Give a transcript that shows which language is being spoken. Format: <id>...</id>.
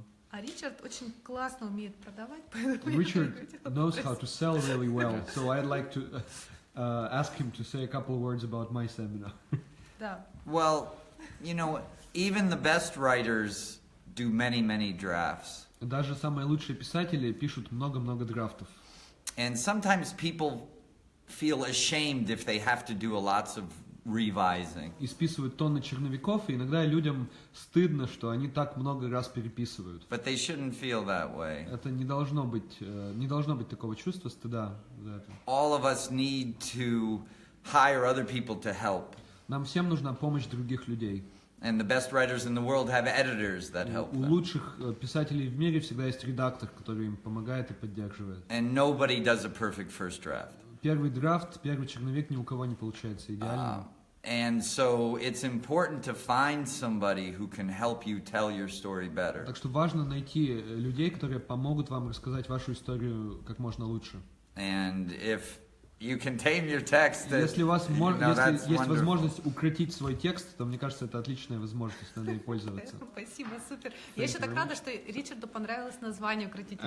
<ru>А Ричард очень классно умеет продавать, поэтому</ru> <en>Richard knows how to sell really well, so I'd like to ask him to say a couple of words about my seminar.</en> <ru>Да.</ru> <en>Well, even the best writers do many drafts.</en> <ru>Даже самые лучшие писатели пишут много-много драфтов.</ru> <en>And sometimes people feel ashamed if they have to do lots of revising.</en> <ru>И списывают тонны черновиков, и иногда людям стыдно, что они так много раз переписывают.</ru> <en>But they shouldn't feel that way.</en> <ru>Это не должно быть такого чувства стыда за это.</ru> <en>All of us need to hire other people to help.</en> <ru>Нам всем нужна помощь других людей.</ru> <en>And the best writers in the world have editors that help them.</en> <ru>У лучших писателей в мире всегда есть редактор, который им помогает и поддерживает.</ru> <en>And nobody does a perfect first draft.</en> <ru>Первый драфт, первый черновик ни у кого не получается идеальным.</ru> <en>And so it's important to find somebody who can help you tell your story better.</en> <ru>Так что важно найти людей, которые помогут вам рассказать вашу историю как можно лучше.</ru> <en>And if you can tame your text,</en> <ru>если есть возможность укротить свой текст, то мне кажется, это отличная возможность, надо ей пользоваться. Спасибо, супер. Я еще так рада, что Ричарду понравилось название «Укротители».</ru>